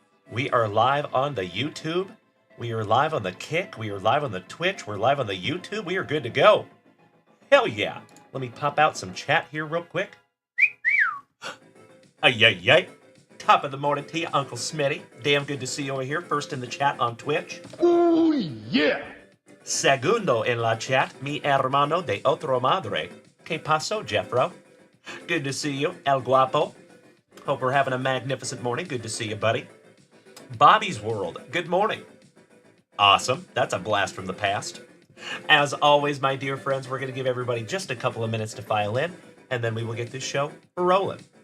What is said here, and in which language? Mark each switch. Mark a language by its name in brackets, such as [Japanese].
[English] We are live on the YouTube. We are live on the Kick. We are live on the Twitch. We're live on the YouTube. We are good to go. Hell yeah. Let me pop out some chat here real quick. Ay. Top of the morning to you, Uncle Smitty. Damn good to see you over here. First in the chat on Twitch. Oh, yeah. [Spanish] Segundo en la chat, mi hermano de otro madre. [English] ¿Qué pasó, Jeffro? Good to see you, El Guapo. Hope we're having a magnificent morning. Good to see you, buddy. Bobby's World, good morning. Awesome. That's a blast from the past. As always, my dear friends, we're going to give everybody just a couple of minutes to file in, and then we will get this show rolling.